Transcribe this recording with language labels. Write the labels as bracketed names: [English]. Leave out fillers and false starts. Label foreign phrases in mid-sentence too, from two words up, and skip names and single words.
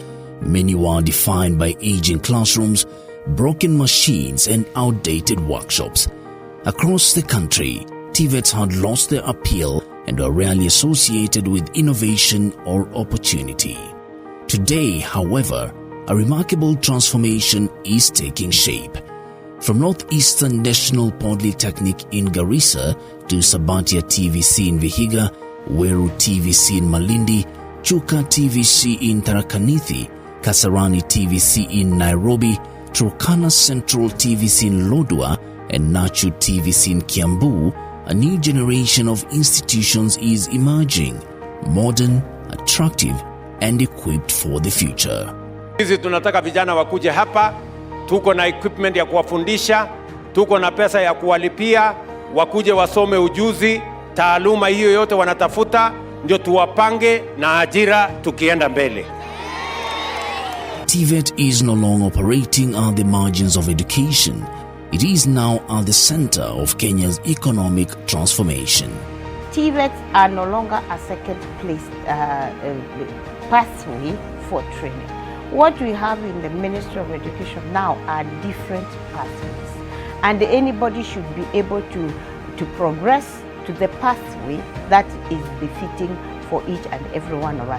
[English] Many were defined by aging classrooms, broken machines and outdated workshops. Across the country, Tvets had lost their appeal and were rarely associated with innovation or opportunity. Today, however, a remarkable transformation is taking shape. From Northeastern National Polytechnic in Garissa to Sabatia TVC in Vihiga, Weru TVC in Malindi, Chuka TVC in Tharaka-Nithi, Kasarani TVC in Nairobi, Turkana Central TVC in Lodwar, and Nachu TVC in Kiambu, a new generation of institutions is emerging, modern, attractive, and equipped for the future. [Swahili] Sisi tunataka vijana wakuje hapa, tuko na equipment ya kuwafundisha, tuko na pesa ya kuwalipia, wakuje wasome ujuzi, taaluma hiyo yote wanatafuta, ndio tuwapange na ajira tukienda mbele. [English] Tvet is no longer operating at the margins of education. It is now at the center of Kenya's economic transformation. Tvets are no longer a second place pathway for training. What we have in the Ministry of Education now are different pathways, and anybody should be able to progress to the pathway that is befitting for each and every one of us.